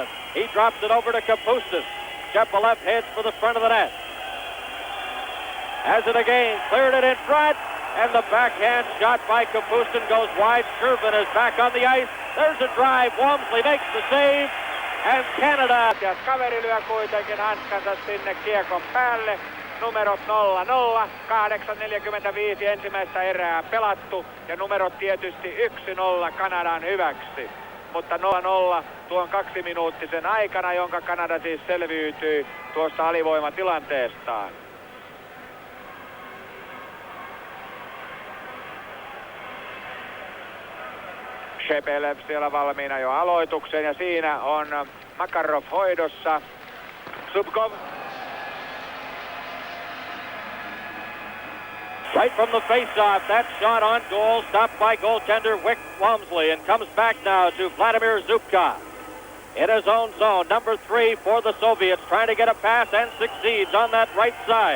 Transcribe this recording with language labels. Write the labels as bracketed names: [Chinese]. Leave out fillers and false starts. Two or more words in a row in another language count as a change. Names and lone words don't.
[English] He drops it over to Kapustin. Shepelev heads for the front of the net. Has it again. Cleared it in front. And the backhand shot by Kapustin goes wide. Shervin is back on the ice. There's a drive. Walmsley makes the save. And Canada. [Finnish] Ja kaveri lyö kuitenkin hanskansa sinne kiekon päälle. Numerot 0-0. 8:45 ensimmäistä erää pelattu. Ja numerot tietysti 1-0 Kanadan hyväksi. Mutta 0-0 tuon 2-minuuttisen aikana, jonka Kanada siis selviytyi tuosta alivoimatilanteestaan. Shepelev siellä valmiina jo aloitukseen, ja siinä on Makarov hoidossa. Zubkov. [English] Right from the face-off, that shot on goal, stopped by goaltender Wick Walmsley, and comes back now to Vladimir Zubkov. In his own zone, number 3 for the Soviets, trying to get a pass and succeeds on that right side.